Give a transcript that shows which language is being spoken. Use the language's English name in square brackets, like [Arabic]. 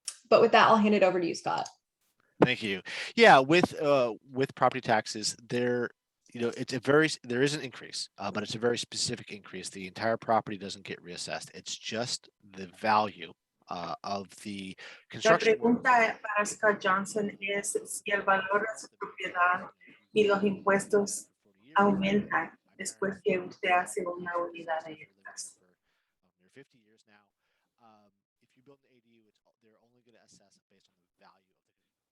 [English] But with that, I'll hand it over to you, Scott. Thank you. Yeah, with property taxes, there is an increase, but it's a very specific increase. The entire property doesn't get reassessed. It's just the value of the [Spanish] La [English] construction. [Spanish] pregunta para Scott Johnson es si el valor de su propiedad y los impuestos aumentan después que usted hace una unidad de estas. [English] Near 50 years now. If you build an ADU, they're only going to assess it based on the value of the.